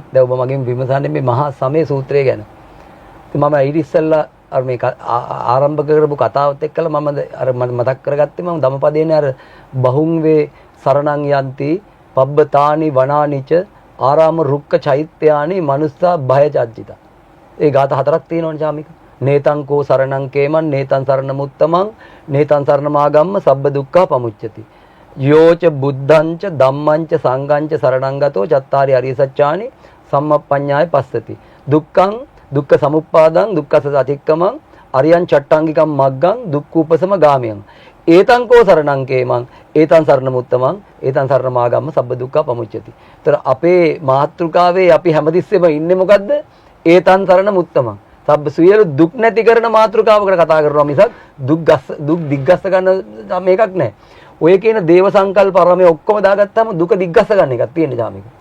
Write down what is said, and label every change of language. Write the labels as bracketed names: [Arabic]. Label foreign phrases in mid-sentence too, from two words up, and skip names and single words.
[Sinhala] දැන් ඔබ මගෙන් විමසන්නේ මේ මහා සමය සූත්‍රය ගැන. ඉතින් මම ඊට ඉස්සෙල්ලා අර මේ ආරම්භ කරපු කතාවත් එක්කලා මම අර මතක් කරගත්තේ මම ධම්මපදයේනේ අර [Pali] බහුං වේ සරණං යන්ති පබ්බතානි වනානිච ආරාම රුක්ක චෛත්‍යානි මනුස්සා භය චජ්ජිත. [Sinhala] ඒ ગાත හතරක් තියෙනවනේ ශාමික. [Pali] නේතං කෝ සරණං කේමං නේතං සරණ මුත්තමං නේතං සරණ මාගම්ම සබ්බ දුක්ඛා පමුච්චති. යෝච බුද්ධංච ධම්මංච සංඝංච සරණං ගතෝ චත්තාරි අරිය සත්‍යානි සම්මප්පඤ්ඤාය පස්සති. දුක්ඛං දුක්ඛ සමුප්පාදං දුක්ඛස අතික්කමං අරියං චට්ටාංගිකම් මග්ගං දුක්ඛූපසම ගාමියං. ඒතං කෝ සරණං කේමං ඒතං සරණ මුත්තමං ඒතං සරණ මාගම්ම සබ්බ දුක්ඛා පමුච්චති. [Sinhala] ඒතර අපේ මාතෘකාවේ අපි හැමතිස්සෙම ඉන්නේ මොකද්ද? [Pali] ඒතං සරණ මුත්තමං. [Sinhala] සබ්බ සියලු දුක් නැති කරන මාතෘකාවකට කතා කරනවා මිසක් දුක් දිග්ගස්ස ගන්න මේකක් නැහැ. ඔය කියන දේව සංකල්ප අරමේ ඔක්කොම දාගත්තාම දුක දිග්ගස්ස ගන්න එකක් තියෙන්නේ ජාමික.